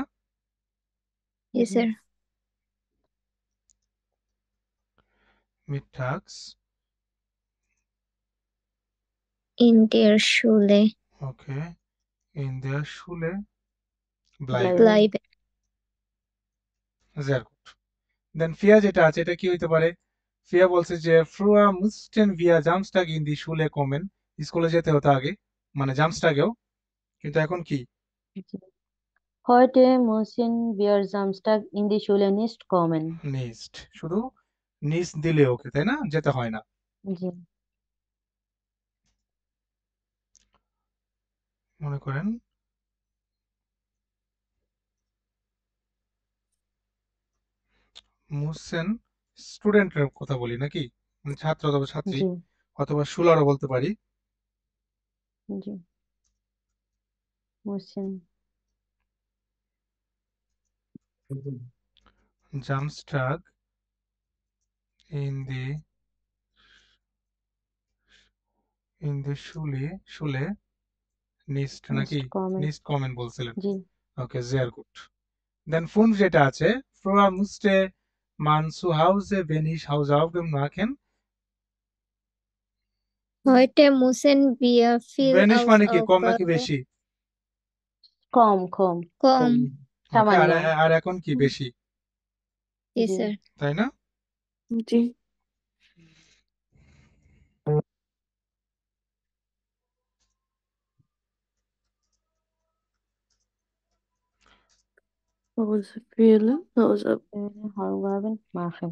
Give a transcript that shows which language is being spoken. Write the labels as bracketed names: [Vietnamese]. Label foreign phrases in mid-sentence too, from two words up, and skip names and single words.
[Bangla] জি জি স্যার। মিডট্যাক্স, [German] in der Schule ওকে, in der Schule ব্লাইবেন ব্লাইবেন। ব্লাইবেন। sehr gut. [Bangla] দেন ফিয়া যেটা আছে এটা কি হইতে পারে? ফিয়া বলছে যে [German] früher mussten wir Samstag in die Schule kommen, [Bangla] স্কুলে যেতে হতো আগে, মানে জামস্টাগেও, কিন্তু এখন কি? [German] জি Heute müssen wir Samstag in die Schule nicht kommen. [Bangla] নিস্ট, শুধু নিস দিলে ওকে, তাই না? যেতে হয় না। জি মনে করেন মুসেন, স্টুডেন্টের কথা বলি নাকি, মানে ছাত্র অথবা ছাত্রী, জি অথবা শুলারও বলতে পারি। জি müssen [German] Samstag in die Schule nicht নাকি? nicht kommen. nicht kommen [Bangla] বলছিলেন। জি ওকে, [German] sehr gut. [Bangla] দেন ফুন যেটা আছে [German] früher musste man zu Hause wenig Hausaufgaben machen. Heute müssen wir viel [Bangla] wenig মানে কি? কম নাকি [German] Hausaufgaben [Bangla] বেশি? কম কম। ওকে, সামান্য আর এখন কি? বেশি, জি জি স্যার। তাই না? জি [German] Hausaufgaben machen.